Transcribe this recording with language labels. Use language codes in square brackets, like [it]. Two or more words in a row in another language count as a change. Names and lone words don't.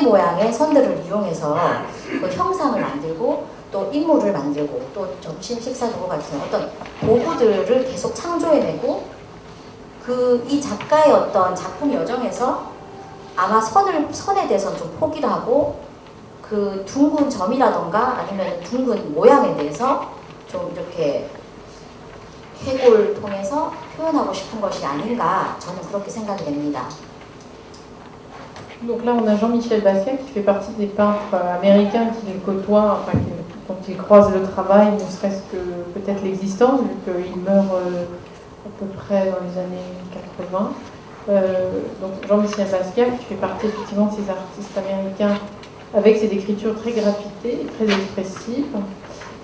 [ko] 모양의 선들을 이용해서 그 형상을 만들고 또 인물을 만들고 또 점심 식사 도구 같은 어떤 도구들을 계속 창조해내고 이 작가의 어떤 작품 여정에서 아마 선에 대해서 좀 포기를 하고 그 둥근 점이라던가 아니면 둥근 모양에 대해서 좀 이렇게 해골 통해서 표현하고 싶은 것이 아닌가 저는 그렇게 생각이 됩니다. [fr] Donc là, on a Jean-Michel Basquiat qui fait partie des peintres américains qu'il côtoie, enfin, dont il croise le travail, ne serait-ce que peut-être l'existence, vu qu'il meurt à peu près dans les années 80. Donc Jean-Michel Basquiat qui fait partie effectivement de ces artistes américains avec cette écriture très graffitée et très expressive.